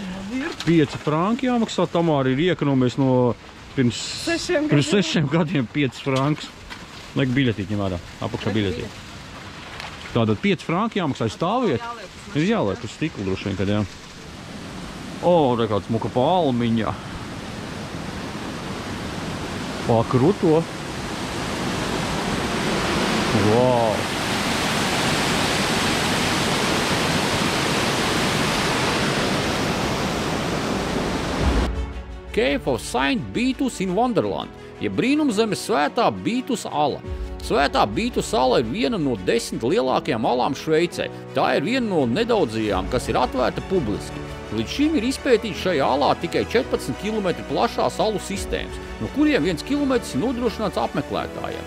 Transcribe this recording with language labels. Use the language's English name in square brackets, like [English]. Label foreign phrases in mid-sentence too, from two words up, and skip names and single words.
[Latvian] 5 franki jāmaksā, Tamāri ir iekonomējis no pirms 6 gadiem 5 frankus. Liek biļetīti ņem ārā, apakšā biļetīti. Tātad 5 franki jāmaksā stāvvietu. Ir jāliek uz stiklu droši vien, kad jā. Re kāds muka palmiņā. Kruto. Wow. [English] Cave of Saint Beatus in Wonderland, [Latvian] ja brīnumzemes svētā Beatus ala. Svētā Beatus ala ir viena no 10 lielākajām alām Šveicē. Tā ir viena no nedaudzajām, kas ir atvērta publiski. Līdz šim ir izpētīts šajā alā tikai 14 km plašās alu sistēmas, no kuriem 1 km ir nodrošināts apmeklētājiem.